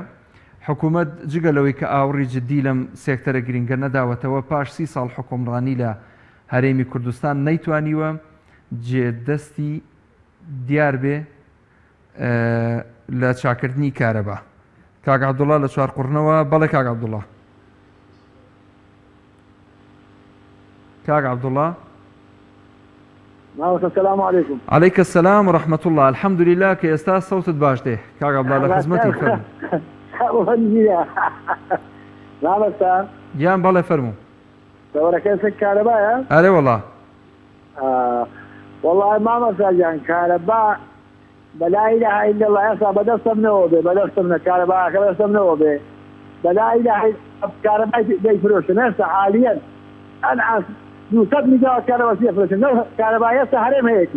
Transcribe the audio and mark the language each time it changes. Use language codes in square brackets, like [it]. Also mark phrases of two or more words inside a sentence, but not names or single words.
[ckb] حکوومەت جگەلەوەی کە ئاوڕی جددی لەم سێکتەرە گرنگە نەداوەتەوە، پاش 30 ساڵ حکومڕانی لە هەرێمی کوردستان نەیتوانیوە جێدەستی دیار بێ لە چاکردنی کارەبا. کاک عەبدوڵڵا لە چوارقوڕنەوە. بەڵێ کاک عەبدوڵڵا. کاک عەبدوڵڵا. [ar] السلام عليكم. عليك السلام ورحمة الله. الحمد لله [ckb] کە ئێستا سەوتت باش دێ. کاک عەبدوڵڵا لە خزمەتی فەرموو. گیان بەڵێ فەرموو. تەوەرەکەی کارەبایە؟ ئەرێ وەڵا. والله مامەستا گیان کارەبا [ar] بەلا ئیلاهە ئیلا الله [ckb] ئێستا بەدەستم نەوە بێ، بەدەستم نە کارەباکە بەدەستم نەوە بێ، [ar] بەلا ئیلاهە [ckb] کارەبای دەیفرۆشن ئێستا حالیەن ئەنعاس 200 میگاوات کارەبا دەیفرۆشن، کارەبا ئێستا هەرێم هەیەتی.